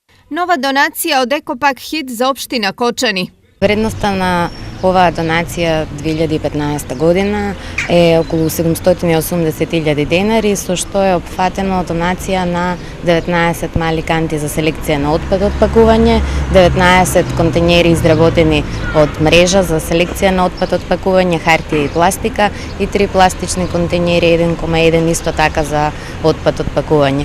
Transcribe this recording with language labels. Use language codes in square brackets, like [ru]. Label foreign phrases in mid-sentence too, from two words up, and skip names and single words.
[mk] Nova donacija od Ekopak Hit za opština Kočani. Vredноста на оваа донација 2015 година е околу 780.000 денари, со што е опфатено донација на 19 мали канти за селекција на отпад од пакување, 19 контейнери изработени од мрежа за селекција на отпад од пакување, хартија и пластика и 3 пластични контейнери 1,1 исто така за отпад од пакување.